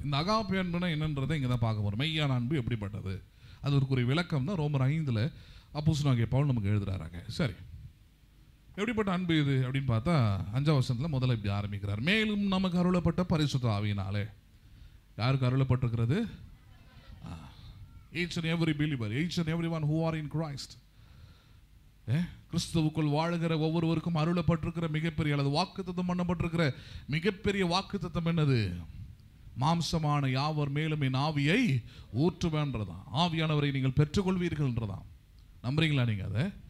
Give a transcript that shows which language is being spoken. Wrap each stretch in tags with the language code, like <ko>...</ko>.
<ta>இந்த அகாப்பே அன்புனா என்னன்றதை இங்கே தான் பார்க்க போகிறோம். மெய்யான அன்பு எப்படிப்பட்டது, அது ஒரு விளக்கம் தான் ரோமர் 5 அப்போஸ்தலனாகிய பவுல் நமக்கு எழுதுறாங்க. சரி, எப்படிப்பட்ட அன்பு இது அப்படின்னு பார்த்தா 5வது வசனத்தில் முதல்ல இப்படி ஆரம்பிக்கிறார். மேலும் நமக்கு அருளப்பட்ட பரிசுத்த ஆவியினாலே. யாருக்கு அருளப்பட்டிருக்கிறது?</ta> <en>Each and every believer, each and everyone who are in Christ.</en> <ta>கிறிஸ்துவுக்குள் வாழுகிற ஒவ்வொருவருக்கும் அருளப்பட்டிருக்கிற மிகப்பெரிய அல்லது வாக்குத்தத்தம் பண்ணப்பட்டிருக்கிற மிகப்பெரிய வாக்குத்தத்தம் என்னது? மாம்சமான யாவர் மேலும் என் ஆவியை ஊற்றுவேன்றதான். ஆவியானவரை நீங்கள் பெற்றுக்கொள்வீர்கள்ன்றதான். நம்புறீங்களா நீங்க அதை?</ta>